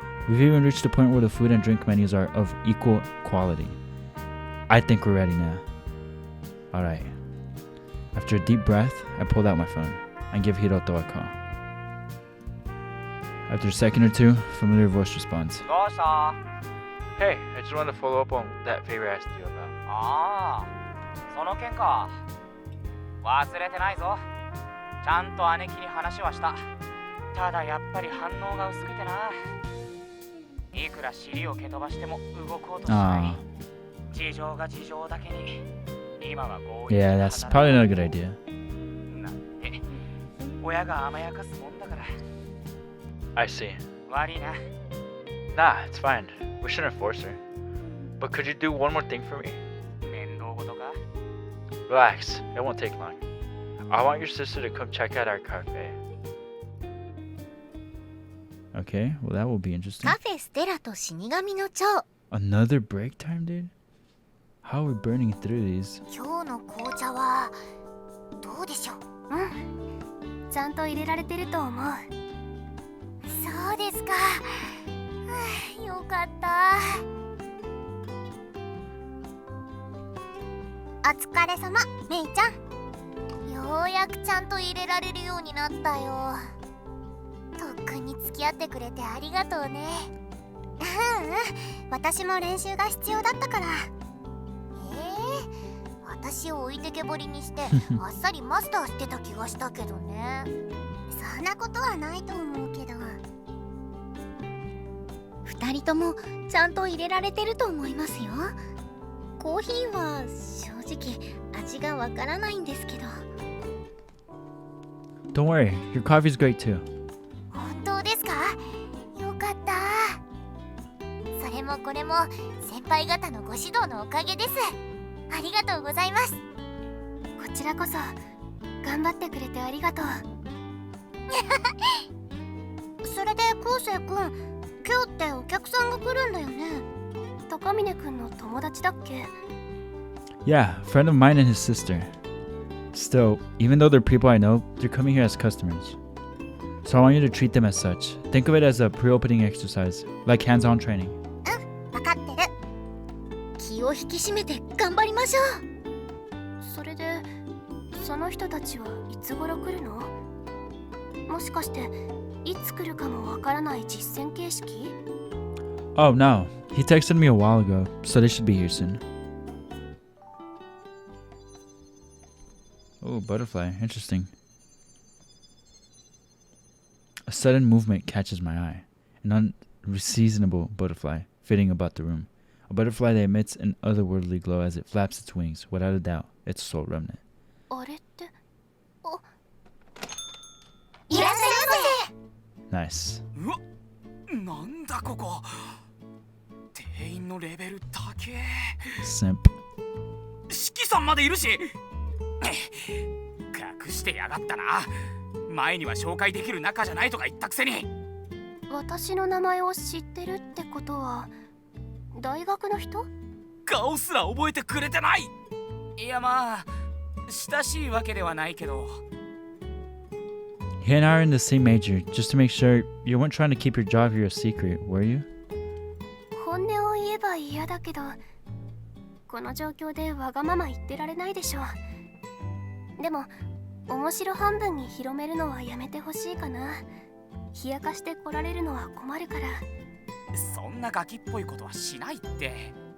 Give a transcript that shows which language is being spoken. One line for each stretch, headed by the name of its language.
English: We've even reached the point where the food and drink menus are of equal quality. I think we're ready now. Alright. After a deep breath, I pulled out my phone and give Hiroto a call. After a second or two, familiar voice responds. Hey, I just wanted to follow up on that favor I asked you about.
Japanese: ああ、その件か。忘れてないぞ。ちゃんと姉貴に話はした。ただやっぱり反応が薄くてな。いくら尻を蹴飛ばしても動こうとしない。事情が事情だけに今は合意。
English: Yeah, that's probably not a good idea.
Japanese: なんて親が甘やかすもんだから。
English: I see.
Japanese: 悪いな。
English: Nah, it's fine. We shouldn't force her. But could you do one more thing for me?
Japanese: 面倒事か。
English: Relax, it won't take long. I want your sister to come check out our cafe. Okay, well that will be interesting.
Japanese: カフェステラと死神の蝶。
English: Another break time, dude? How are we burning through these?
Japanese: 今日の紅茶はどうでしょう。ちゃんと入れられてると思う。そうですか。よかった。お疲れ様、メイちゃん。ようやくちゃんと入れられるようになったよ。とっくんに付き合ってくれてありがとうね。私も練習が必要だったから。私を置いてけぼりにしてあっさりマスターしてた気がしたけどね。そんなことはないと思うけど。 2人ともちゃんと入れられてると思いますよ。コーヒーは正直味がわからないんですけど。
English: Don't worry, your coffee's great too.
Japanese: 本当ですか？よかった。それもこれも先輩方のご指導のおかげです。ありがとうございます。こちらこそ頑張ってくれてありがとう。それで昴生くん、今日ってお客さんが来るんだよね。高峰くんの友達だっけ？
English: Yeah, a friend of mine and his sister. Still, even though they're people I know, they're coming here as customers. So I want you to treat them as such. Think of it as a pre-opening exercise, like hands-on training.
Japanese: 分かってる。気を引き締めて頑張りましょそれでその人たちはいつ頃来るの？もしかしていつ来るかもわからない実践形式？
English: Oh no, he texted me a while ago, so they should be here soon. Oh, butterfly, interesting. A sudden movement catches my eye. An unseasonable butterfly flitting about the room. A butterfly that emits an otherworldly glow as it flaps its wings. Without a doubt, it's a soul remnant.
Japanese: あれって？いらっしゃいませ。
English: Nice.
Japanese: うわ、なんだここ。店員のレベル高え。
English: Simp.
Japanese: 四季さんまでいるし。隠してやがったな。前には紹介できる仲じゃないとか言ったくせに。私の名前を知ってるってことは大学の人？顔すら覚えてくれてない。いやまあ親しいわけではないけど。
English: He and I are in the same major, just to make sure you weren't trying to keep your job here a secret, were you?
Japanese: 本音を言えば嫌だけど、この状況でわがまま言ってられないでしょ。でも面白半分に広めるのはやめてほしいかな。冷やかして来られるのは困るから。そんなガキっぽいことはしないって。